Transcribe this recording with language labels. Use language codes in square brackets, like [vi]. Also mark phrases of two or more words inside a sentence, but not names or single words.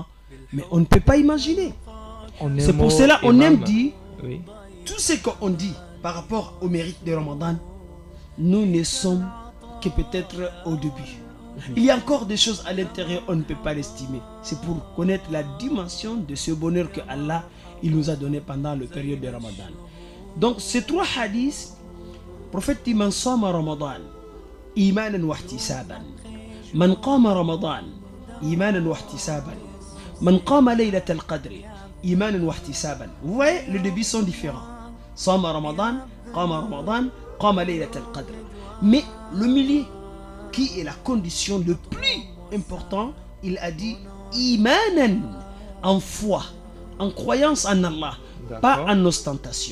[fr] Mais on ne peut pas imaginer. C'est pour cela qu'on aime dire, tout ce qu'on dit par rapport au mérite de Ramadan, nous ne sommes que peut-être au début. Il y a encore des choses à l'intérieur, on ne peut pas l'estimer. C'est pour connaître la dimension de ce bonheur que Allah il nous a donné pendant la période de Ramadan. Donc ces 3 hadiths, le prophète dit [ar] من صام رمضان إيمانا واحتسابا. من قام رمضان إيمانا واحتسابا. من قام ليلة القدر إيمانا واحتسابا. [fr] Vous voyez, les débuts sont différents. [ar] صام رمضان, قام ليلة القدر. [fr] Mais le milieu, qui est la condition le plus important, il a dit imanan, en foi, en croyance en Allah, pas en ostentation.